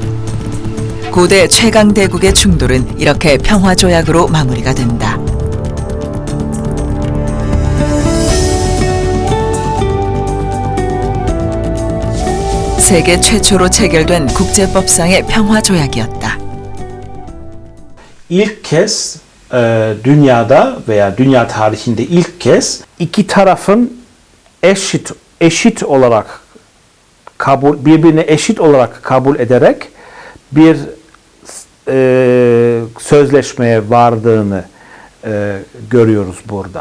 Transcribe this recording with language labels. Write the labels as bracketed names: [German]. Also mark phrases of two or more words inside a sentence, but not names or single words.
[Korean] 고대 최강 대국의 충돌은 이렇게 평화조약으로 마무리가 된다. 세계 최초로 체결된 국제법상의 평화조약이었다. [Turkish] İlk kez dünyada veya dünya tarihinde ilk kez iki tarafın eşit olarak birbirine eşit olarak kabul ederek bir sözleşmeye vardığını görüyoruz burada.